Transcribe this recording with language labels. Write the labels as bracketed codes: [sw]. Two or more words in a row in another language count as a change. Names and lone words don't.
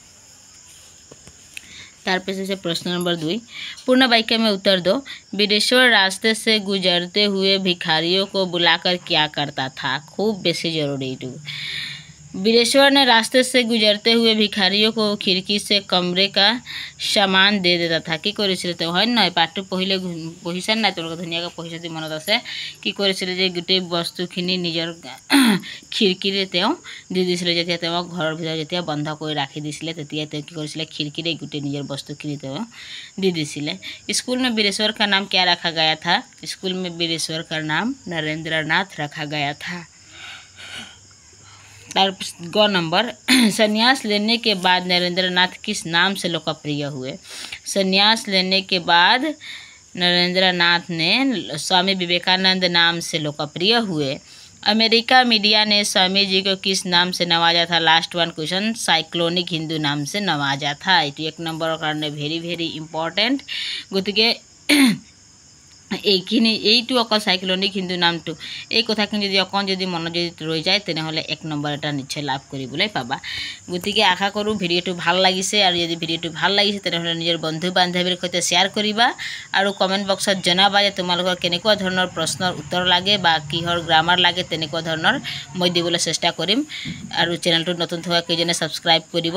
[hi] तारपीछे से प्रश्न नंबर 2, पूर्ण वाक्य में उत्तर दो। वीरेश्वर रास्ते से गुजरते हुए भिखारियों को बुलाकर क्या करता था? [as] খুব বেছি জৰুৰী। [hi] वीरेश्वर ने रास्ते से गुजरते हुए भिखारियों को खिड़की से कमरे का सामान दे देता था। [as] কি কৰিছিল তো হয় না পাঠটো পঢ়িলে পঢ়িছেন নাই তোমালোকে ধুনীয়াকৈ পঢ়িছে যদি মনত আছে কি কৰিছিল যে গোটেই বস্তুখিনি নিজৰ খিৰিকীৰে তেওঁ দি দিছিলে যেতিয়া তেওঁক ঘৰৰ ভিতৰত যেতিয়া বন্ধ কৰি ৰাখি দিছিলে তেতিয়া তেওঁ কি কৰিছিলে খিৰিকীৰে গোটেই নিজৰ বস্তুখিনি তেওঁ দি দিছিলে। [hi] स्कूल में वीरेश्वर का नाम क्या रखा गया था? स्कूल में वीरेश्वर का नाम नरेंद्र नाथ रखा गया था। ग नंबर संन्यास लेने के बाद नरेंद्र नाथ किस नाम से लोकप्रिय हुए? संन्यास लेने के बाद नरेंद्र नाथ ने स्वामी विवेकानंद नाम से लोकप्रिय हुए। अमेरिका मीडिया ने स्वामी जी को किस नाम से नवाजा था? [en] last one question [hi] साइक्लोनिक हिंदू नाम से नवाजा था। ये 1 नंबर कारण [en] very very important [as] गति এইখিনি এইটো অকল সাইক্লোনিক হিন্দু নামটো এই কথাখিনি যদি অকণ যদি মনত যদি ৰৈ যায় তেনেহলে 1 নম্বৰ এটা নিশ্চয় লাভ কৰিবলৈ পাবা। গতিকে আশা কৰোঁ ভিডিঅ'টো ভাল লাগিছে আৰু যদি ভিডিঅ'টো ভাল লাগিছে তেনেহলে নিজৰ বন্ধু বান্ধৱীৰ সৈতে শ্বেয়াৰ কৰিবা আৰু [en] comment boxত [as] জনাবা যে তোমালোকৰ কেনেকুৱা ধৰণৰ প্ৰশ্নৰ উত্তৰ লাগে বা কিহৰ গ্ৰামাৰ লাগে তেনেকুৱা ধৰণৰ মই দিবলৈ চেষ্টা কৰিম আৰু চেনেলটো নতুন থকা কেইজনে সাবস্ক্ৰাইব কৰিব।